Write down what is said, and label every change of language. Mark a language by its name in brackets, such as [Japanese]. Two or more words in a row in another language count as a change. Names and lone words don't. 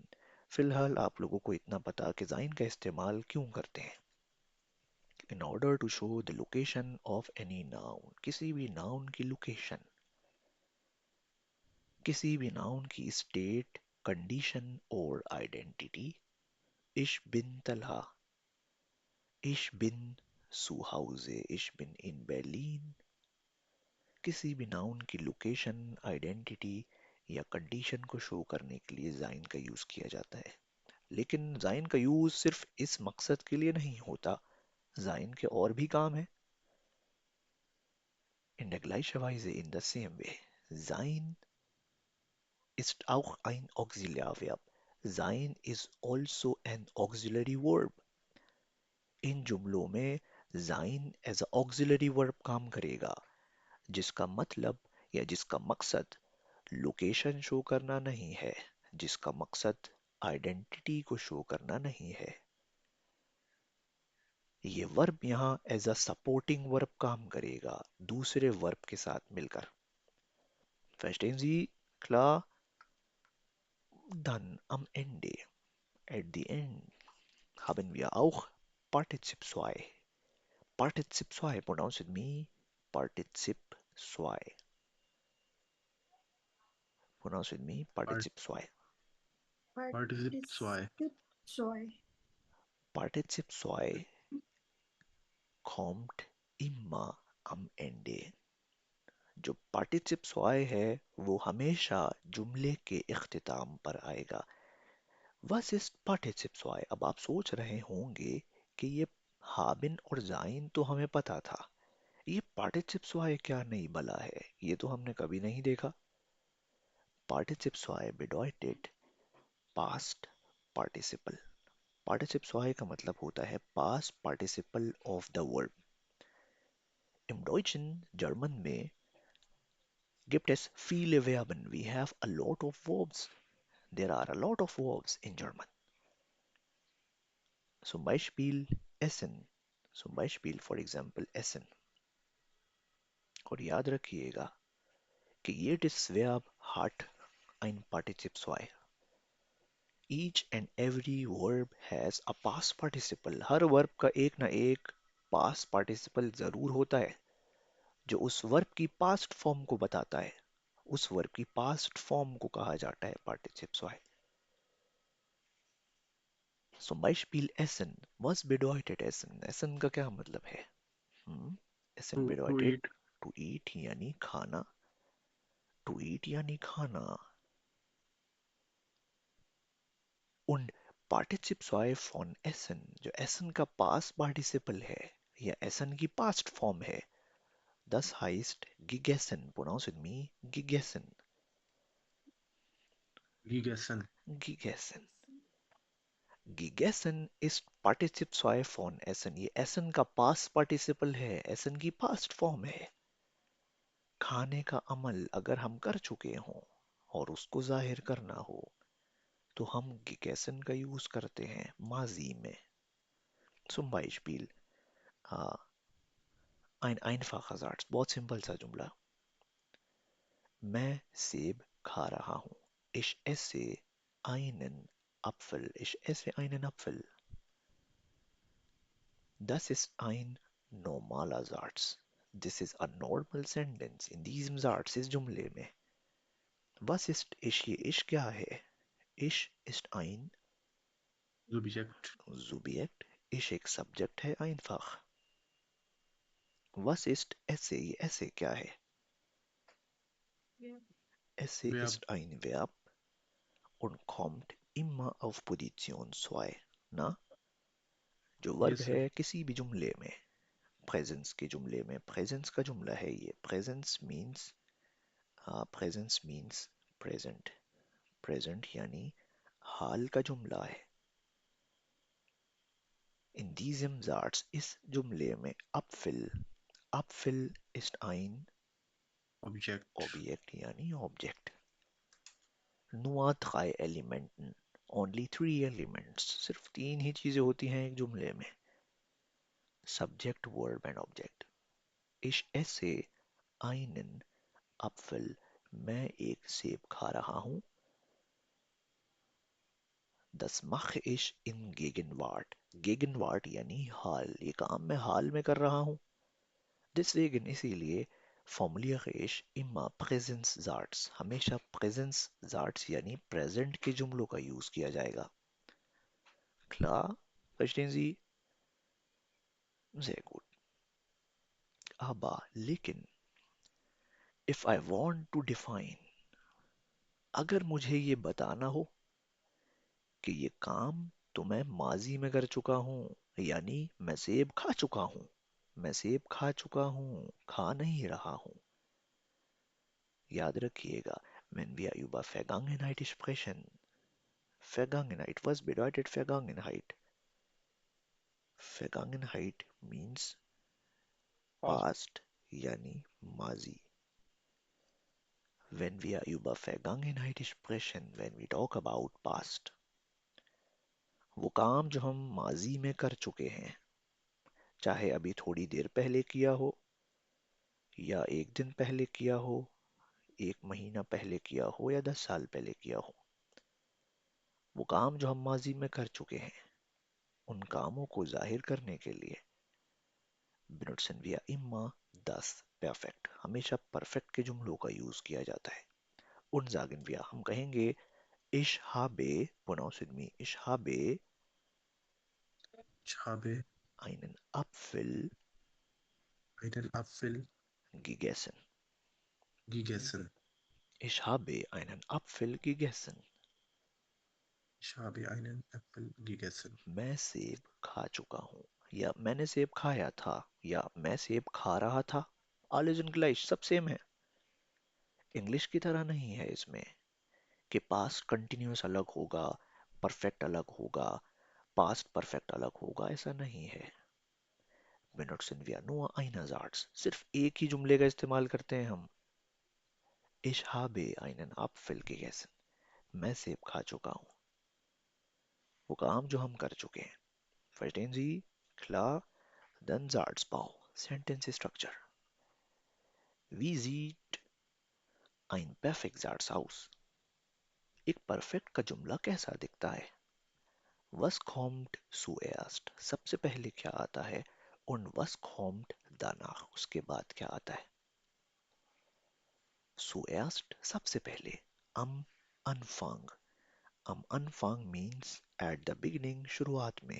[Urdu] فی الحال آپ لوگوں کو اتنا پتا کہ sein کا استعمال کیوں کرتے ہیں. [English] in order to show the location of any noun, [Urdu] کسی بھی ناؤن کی لوکیشن، کسی بھی ناؤن کی اسٹیٹ، کنڈیشن اور آئیڈینٹیٹی. [German] Ich bin Talha, ich bin zu Hause, ich bin in Berlin। [Urdu] کسی بھی ناؤن کی لوکیشن، آئیڈینٹیٹی یا کنڈیشن کو شو کرنے کے لیے زائن کا یوز کیا جاتا ہے. لیکن زائن کا یوز صرف اس مقصد کے لیے نہیں ہوتا، زائن کے اور بھی کام ہے. [German] In der gleichen Weise [English] in the same way, [German] sein ist auch ein Auxiliarverb। [English] Sein is also an auxiliary verb। [Urdu] ان جملوں میں sein [English] as a auxiliary verb [Urdu] کام کرے گا، جس کا مطلب یا جس کا مقصد لوکیشن شو کرنا نہیں ہے، جس کا مقصد آئیڈینٹیٹی کو شو کرنا نہیں ہے. یہ ورب یہاں [English] as a supporting verb [Urdu] کام کرے گا دوسرے ورب کے ساتھ مل کر. [German] Verstehen Sie? Klar? Dann am Ende, [English] at the end, [German] haben wir auch Partizip 2. Partizip 2, [English] pronounce with me. Partizip 2. Pronounce with me. [German] Part, Partizip 2. [English] participle zwei. Joy. [German] Partizip 2 kommt immer am Ende. [Urdu] جو [German] Partizip zwei [Urdu] ہے وہ ہمیشہ جملے کے اختتام پر آئے گا. [German] Was ist Partizip zwei? [Urdu] اب آپ سوچ رہے ہوں گے کہ یہ ہابن اور زائن تو ہمیں پتا تھا، یہ [German] Partizip zwei [Urdu] کیا نہیں بھلا ہے، یہ تو ہم نے کبھی نہیں دیکھا. [German] Partizip zwei bedeutet [English] past participle. [German] Partizip zwei [Urdu] کا مطلب ہوتا ہے [English] past participle of the verb. [German] Im Deutschen, [Urdu] جرمن میں [German] gibt es viele Verben. [English] We have a lot of verbs. There are a lot of verbs in German. [German] Zum Beispiel essen. Zum Beispiel, [English] for example, [German] essen. [Urdu] اور یاد رکھیے گا کہ [German] jedes Verb hat ein Partizip 2. [English] Each and every verb has a past participle. [Urdu] ہر verb کا ایک نہ ایک [English] past participle [Urdu] ضرور ہوتا ہے جو اس verb کی [English] past form [Urdu] کو بتاتا ہے. اس verb کی [English] past form [Urdu] کو کہا جاتا ہے Partizip 2. [German] Zum Beispiel essen. Was bedeutet essen? Essen [Urdu] کا کیا مطلب ہے? [German] Essen [English] To [German] bedeutet [English] eat. to eat [Urdu] یعنی کھانا. [English] To eat [Urdu] یعنی کھانا. [German] Und Partizip 2 von essen, [Urdu] जो essen का [English] past participle [Urdu] ہے یا essen کی [English] past form [Urdu] ہے, [German] das heißt gegessen. [English] Pronounce with me. [German] Gegessen. Gegessen. Gegessen. Gegessen ist Partizip 2 von essen. [Urdu] ये essen का [English] past participle [Urdu] है, essen की [English] past form [Urdu] ہے. کھانے کا عمل اگر ہم کر چکے ہوں اور اس کو ظاہر کرنا ہو تو ہم gegessen کا یوز کرتے ہیں ماضی میں. [German] Zum Beispiel ein einfacher Satz, [Urdu] بہت سمپل سا جملہ. میں سیب کھا رہا ہوں. [German] Ich esse einen Apfel. Ich esse einen Apfel. Das ist ein normaler Satz. [English] This is a normal sentence. [German] In diesem Satz [Urdu] اس جملے میں. [German] Was ist ich? [Urdu] یہ ich کیا ہے? [German] Ich ist ein Subjekt. Subjekt. Ich [Urdu] एक Subject है [German] einfach. Was ist esse? [Urdu] یہ esse کیا ہے? [German] Verb. Esse Verb. ist ein Verb und kommt immer auf Position 2. [Urdu] نا؟ جو ورب [English] Yes, sir. [Urdu] ہے کسی بھی جملے میں، پریزنس کے جملے میں، پریزنس کا جملہ ہے یہ. [English] Präsens means present. [Urdu] پریزنٹ یعنی حال کا جملہ ہے. [German] In diesem Satz [Urdu] اس جملے میں [German] Apfel. Apfel ist ein Objekt. Objekt यानी object. Nur 3 Elementen. [English] Only 3 elements. [Urdu] صرف 3 ہی چیزیں ہوتی ہیں ایک جملے میں. [English] Subject, verb and object. [German] Ich esse einen Apfel. [Urdu] میں ایک سیب کھا رہا ہوں. [German] Das mache ich in Gegenwart. Gegenwart [Urdu] یعنی حال. یہ کام میں حال میں کر رہا ہوں. [German] Deswegen इसीलिए formuliere ich immer Präsenssatz. [Urdu] ہمیشہ Präsenssatz یعنی present کے جملوں کا یوز کیا جائے گا. [German] Klar? Verstehen Sie? Sehr gut. [English] Aber लेकिन if I want to define, [Urdu] اگر مجھے یہ بتانا ہو کہ یہ کام تو میں ماضی میں کر چکا ہوں، یعنی میں سیب کھا چکا ہوں. میں سیب کھا چکا ہوں، کھا نہیں رہا ہوں. یاد رکھیے گا, [German] wenn wir über Vergangenheit sprechen, Vergangenheit, was bedeutet Vergangenheit? [English] Vergangenheit means Past. [Urdu] past یعنی ماضی. [German] Wenn wir über Vergangenheit sprechen, [English] when we talk about past, [Urdu] وہ کام جو ہم ماضی میں کر چکے ہیں، چاہے ابھی تھوڑی دیر پہلے کیا ہو، یا ایک دن پہلے کیا ہو، 1 مہینہ پہلے کیا ہو یا 10 سال پہلے کیا ہو، وہ کام جو ہم ماضی میں کر چکے ہیں، ان کاموں کو ظاہر کرنے کے لیے [German] benutzen wir immer das Perfekt, [Urdu] ہمیشہ پرفیکٹ کے جملوں کا یوز کیا جاتا ہے. [German] Und sagen wir, [Urdu] ہم کہیں گے [German] ich habe, [English] pronounce with me, [German] ich habe Ich habe einen Apfel einen Apfel gegessen. gegessen. Ich habe einen Apfel gegessen. Ich habe einen Apfel gegessen. [Urdu] میں سیب کھا چکا ہوں، یا میں نے سیب کھایا تھا، یا میں سیب کھا رہا تھا. [German] Alles in gleich, [Urdu] سب سیم ہے. انگلش کی طرح نہیں ہے اس میں کہ [English] past continuous [Urdu] الگ ہوگا، پرفیکٹ الگ ہوگا, [English] past perfect [Urdu] الگ ہوگا، ایسا نہیں ہے. [German] benutzen wir nur einerseits, [Urdu] صرف ایک ہی جملے کا استعمال کرتے ہیں ہم. [German] Ich habe einen Apfel gegessen, [Urdu] میں سیب کھا چکا ہوں، وہ کام جو ہم کر چکے ہیں. [German] Verstehen Sie? Klar? Dann Satzbau, [English] Sentence Structure. [German] Wie sieht ein Perfektsatz aus? [Urdu] ایک پرفیکٹ کا جملہ کیسا دکھتا ہے? [German] Was kommt zuerst? [Urdu] سب سے پہلے کیا آتا ہے? [German] Und was kommt danach? [Urdu] اس کے بعد کیا آتا ہے? [German] Zuerst [Urdu] سب سے پہلے, [German] am Anfang. Am Anfang [English] means at the beginning, [Urdu] شروعات میں.